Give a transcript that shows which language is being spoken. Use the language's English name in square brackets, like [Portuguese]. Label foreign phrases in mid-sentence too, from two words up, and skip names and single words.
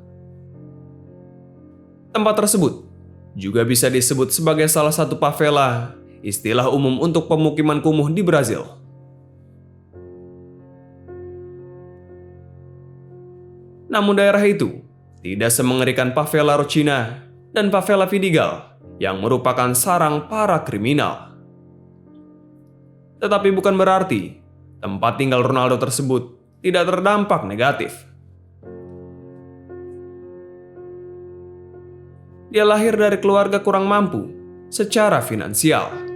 [Indonesian] Tempat tersebut juga bisa disebut sebagai salah satu favela, istilah umum untuk pemukiman kumuh di Brazil. Namun daerah itu tidak semengerikan favela Rocinha dan favela Vidigal yang merupakan sarang para kriminal. Tetapi bukan berarti tempat tinggal Ronaldo tersebut tidak terdampak negatif. Dia lahir dari keluarga kurang mampu secara finansial.